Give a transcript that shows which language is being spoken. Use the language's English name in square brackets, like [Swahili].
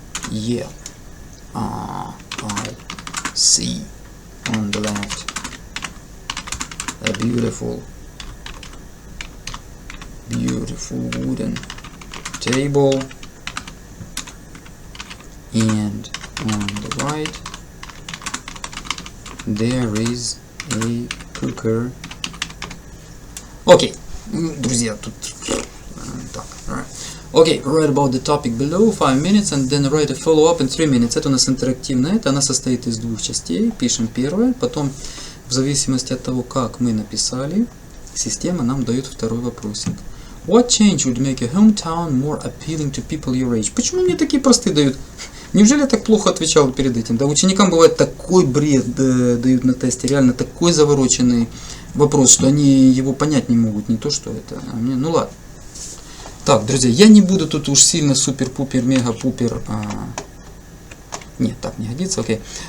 [English] Yeah, I see on the left a beautiful wooden table, and on the right there is a cooker. [Russian] Окей, друзья, тут так, right. [English] Okay, write about the topic below 5 minutes and then write a follow-up in 3 minutes. [Russian] Это у нас интерактивная, это она состоит из 2 частей. Пишем первое, потом в зависимости от того, как мы написали, система нам дает второй вопросик. [English] What change would make your hometown more appealing to people your age? [Russian] Почему мне такие простые дают? Неужели я так плохо отвечал перед этим? Да, ученикам бывает такой бред дают на тесте, реально такой завороченный вопрос, что они его понять не могут, не то, что это, а мне, ну ладно. Так, друзья, я не буду тут уж сильно супер-пупер, мега-пупер, нет, так не годится, окей.